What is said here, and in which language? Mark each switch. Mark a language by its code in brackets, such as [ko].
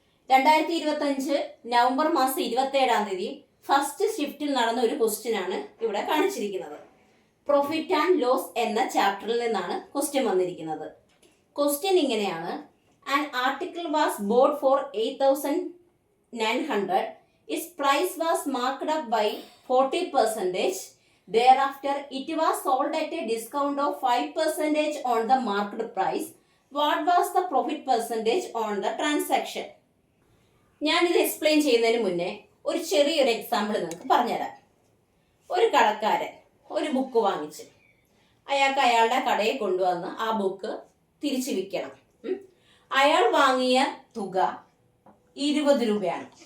[ml] 2025 November മാസം 27 first ഷിഫ്റ്റിൽ നടന്ന ഒരു ക്വസ്റ്റ്യൻ ആണ് ഇവിടെ കാണിച്ചിരിക്കുന്നത്. പ്രോഫിറ്റ് ആൻഡ് ലോസ് എന്ന ചാപ്റ്ററിൽ നിന്നാണ് ക്വസ്റ്റ്യൻ വന്നിരിക്കുന്നത്. ക്വസ്റ്റ്യൻ ഇങ്ങനെയാണ്: [en] An article was bought for 8,900. Its price was marked up by 40%. Thereafter, it was sold at a discount of 5% on the marked price. What was the profit percentage on the transaction? [ml] ഞാൻ ഇത് explain ചെയ്യുന്നതിന് മുന്നേ ഒരു ചെറിയൊരു example നിങ്ങൾക്ക് പറഞ്ഞുതരാം. ഒരു കടക്കാരൻ ഒരു ബുക്ക് വാങ്ങിച്ച് അയാൾക്ക് അയാളുടെ കടയിൽ കൊണ്ടുവന്ന് ആ ബുക്ക് തിരിച്ചു വിൽക്കണം. അയാൾ വാങ്ങിയ തുക 20 രൂപയാണ്.